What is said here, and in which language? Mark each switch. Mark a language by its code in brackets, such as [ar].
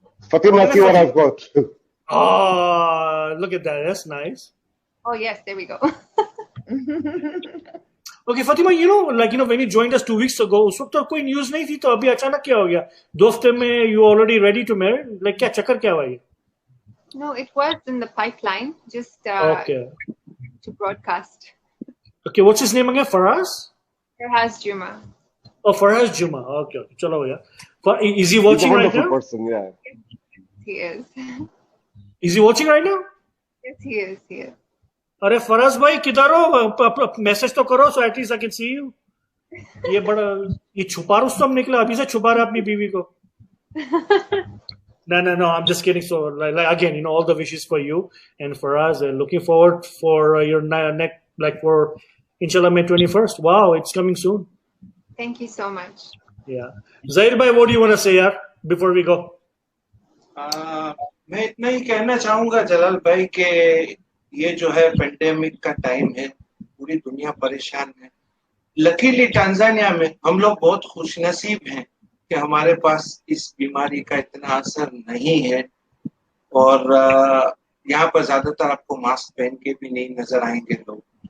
[en] Fatima, see what I've got. Oh, look at that. That's nice. Oh, yes. There we go. Okay, Fatima, when you joined us 2 weeks ago, [hi] उस वक्त तो कोई news नहीं थी, तो अभी अचानक क्या हो गया? 2 हफ्ते में [en] you already ready to marry? [hi] Like क्या चक्कर क्या हुआ ये? [en] No, it was in the pipeline, just okay. To broadcast. Okay, what's his name again? Faraz? Farhaz Juma. Oh, Farhaz Juma. Okay. Chalo yeah. Is he watching right now? Person, yeah. He is. Is he watching right now? Yes, he is. He is. [hi] अरे फराज भाई किधर हो? Message तो करो, [en] so at least I can see you. [hi] ये छुपा रुस्तम निकला, अभी से छुपा रहा अपनी बीवी को. [en] No, I'm just kidding. So like again, all the wishes for you and for us, and looking forward for your next, like for inshallah May 21st. Wow, it's coming soon. Thank you so much. Yeah. Zahir bhai, what do you want to say yaar before we go? [hi] मैं इतना ही कहना चाहूंगा जलाल भाई के ये जो है pandemic का टाइम है, पूरी दुनिया परेशान है. लकीली टांजानिया में हम लोग बहुत खुशनसीब हैं कि हमारे पास इस बीमारी का इतना असर नहीं है, और यहाँ पर ज्यादातर आपको मास्क पहन के भी नहीं नजर आएंगे लोग.